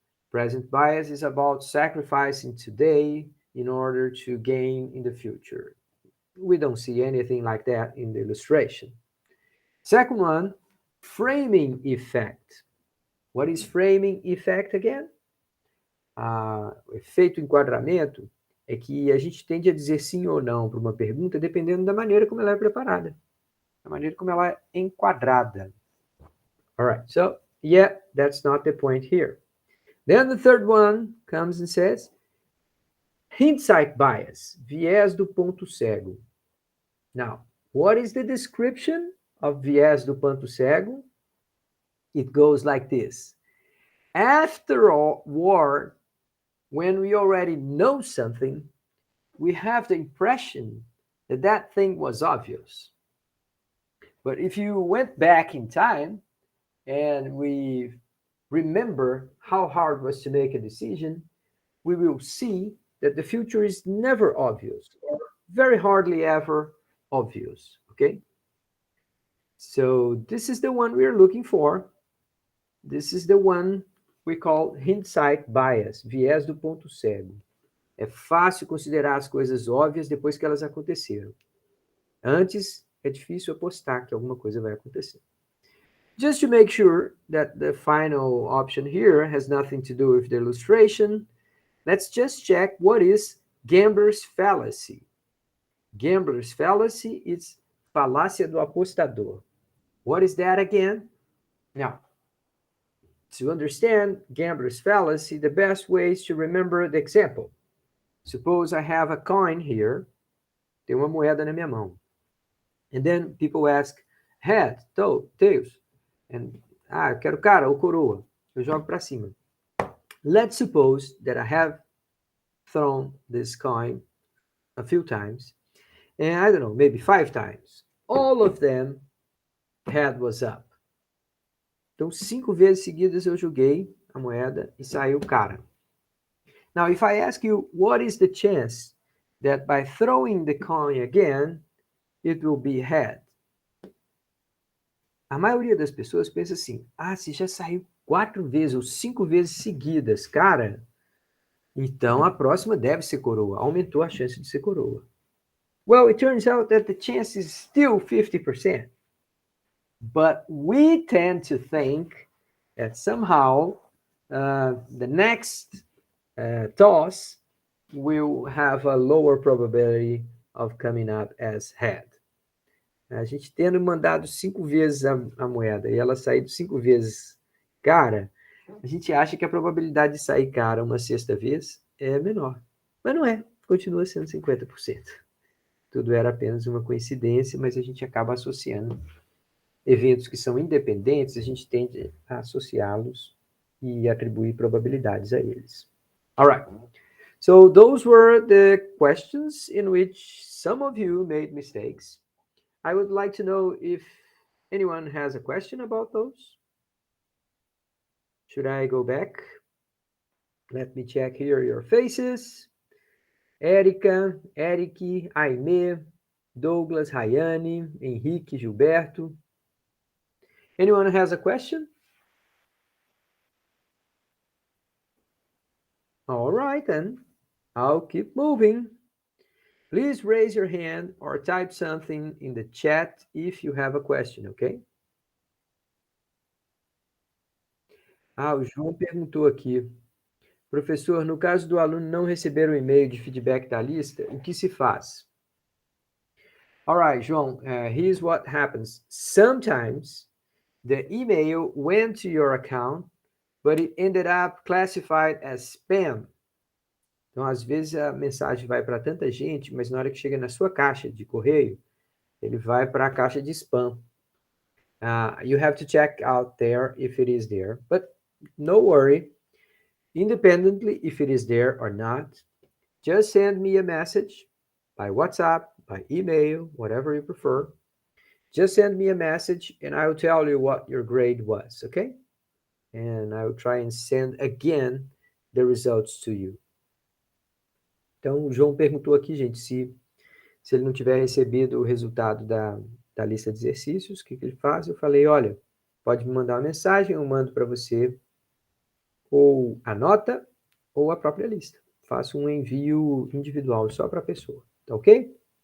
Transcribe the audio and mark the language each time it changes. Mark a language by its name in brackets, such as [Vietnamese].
[English] Present bias is about sacrificing today in order to gain in the future. We don't see anything like that in the illustration. Second one, framing effect. What is framing effect again? [Portuguese] O efeito enquadramento é que a gente tende a dizer sim ou não para uma pergunta dependendo da maneira como ela é preparada, da maneira como ela é enquadrada. [English] All right, so yeah, that's not the point here. Then the third one comes and says, hindsight bias, [Portuguese] viés do ponto cego. [English] Now, what is the description of [Portuguese] viés do ponto cego? [English] It goes like this. After all war, when we already know something, we have the impression that that thing was obvious. But if you went back in time and we remember how hard it was to make a decision, we will see that the future is never obvious, or very hardly ever obvious, okay? So this is the one we're looking for. This is the one we call hindsight bias, [Portuguese] viés do ponto cego. É fácil considerar as coisas óbvias depois que elas aconteceram. Antes, é difícil apostar que alguma coisa vai acontecer. [English] Just to make sure that the final option here has nothing to do with the illustration, let's just check what is gambler's fallacy. Gambler's fallacy is [Portuguese] falácia do apostador. [English] What is that again? Now, to understand gambler's fallacy, the best way is to remember the example. Suppose I have a coin here, [Portuguese] tem uma moeda na minha mão. [English] And then people ask, head, tails. [Portuguese] And, eu quero cara ou coroa. Eu jogo para cima. [English] Let's suppose that I have thrown this coin a few times, and I don't know, maybe 5 times. All of them, head was up. [Portuguese] Então, 5 vezes seguidas eu joguei a moeda e saiu cara. [English] Now, if I ask you, what is the chance that by throwing the coin again, it will be head? [Portuguese] A maioria das pessoas pensa assim, se já saiu 4 vezes ou 5 vezes seguidas, cara, então a próxima deve ser coroa. Aumentou a chance de ser coroa. [English] Well, it turns out that the chance is still 50%. But we tend to think that somehow the next toss will have a lower probability of coming up as head. [Portuguese] A gente tendo mandado 5 vezes a moeda e ela saído 5 vezes cara, a gente acha que a probabilidade de sair cara uma sexta vez é menor. Mas não é, continua sendo 50%. Tudo era apenas uma coincidência, mas a gente acaba associando eventos que são independentes, a gente tende a associá-los e atribuir probabilidades a eles. [English] All right. So those were the questions in which some of you made mistakes. I would like to know if anyone has a question about those. Should I go back? Let me check here your faces. Érica, Eric, Aimee, Douglas, Rayane, Henrique, Gilberto. Anyone has a question? All right, then. I'll keep moving. Please raise your hand or type something in the chat if you have a question, okay? [Portuguese] O João perguntou aqui. Professor, no caso do aluno não receber o e-mail de feedback da lista, o que se faz? [English] All right, João, here's what happens. Sometimes the email went to your account, but it ended up classified as spam. [Portuguese] Então, às vezes, a mensagem vai para tanta gente, mas na hora que chega na sua caixa de correio, ele vai para a caixa de spam. [English] You have to check out there if it is there. But no worry. Independently if it is there or not, just send me a message by WhatsApp, by email, whatever you prefer. Just send me a message and I will tell you what your grade was, okay? And I will try and send again the results to you. [Portuguese] Então, o João perguntou aqui, gente, se ele não tiver recebido o resultado da lista de exercícios, o que ele faz? Eu falei, olha, pode me mandar uma mensagem, eu mando para você ou a nota ou a própria lista. Faço um envio individual só para a pessoa, tá ok?